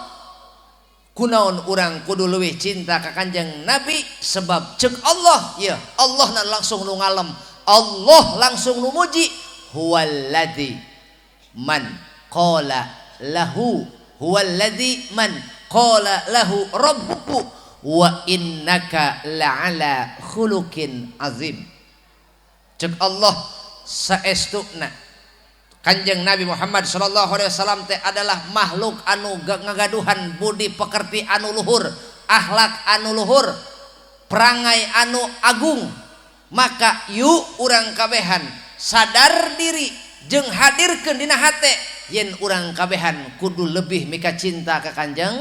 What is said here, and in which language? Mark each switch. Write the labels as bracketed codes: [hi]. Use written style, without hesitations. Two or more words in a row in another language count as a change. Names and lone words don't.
[su] Kunaon urang kudu leuwih cinta ka Kanjeng Nabi? Sebab ceuk Allah, ya Allah na langsung nu ngalem, Allah langsung nu muji, [ar] هو الذي من قال له، هو الذي من قال له ربك وإنك لعلى خلق عظيم. [su] Ceuk Allah saestuna Kanjeng Nabi Muhammad [ar] صلى الله عليه وسلم [su] teh adalah makhluk anu ngagaduhan budi pekerti anu luhur, akhlak anu luhur, perangai anu agung. Maka yuk urang kabehan sadar diri jeung hadirkeun dina hate yen urang kabehan kudu lebih mika cinta ka Kanjeng.